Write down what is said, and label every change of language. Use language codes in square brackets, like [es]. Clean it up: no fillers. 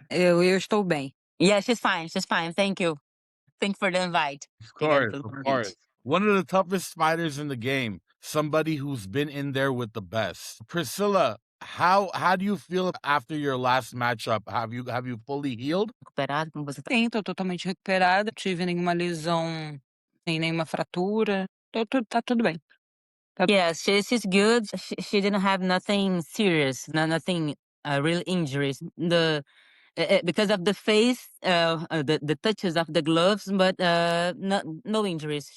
[pt] Eu estou bem. [en] Yeah, she's fine. She's fine. Thank you. Thanks for the invite. Of course. One of the toughest fighters in the game. Somebody who's been in there with the best. Priscila, how do you feel after your last matchup? Have you fully healed? [pt] Recuperado, como você tá? Sim, tô totalmente recuperada. Não tive nenhuma lesão, nem nenhuma fratura. Tá tudo bem. [en] Yes, she's good. She didn't have nothing serious, nothing real injuries. Because of the face, the touches of the gloves, but no injuries.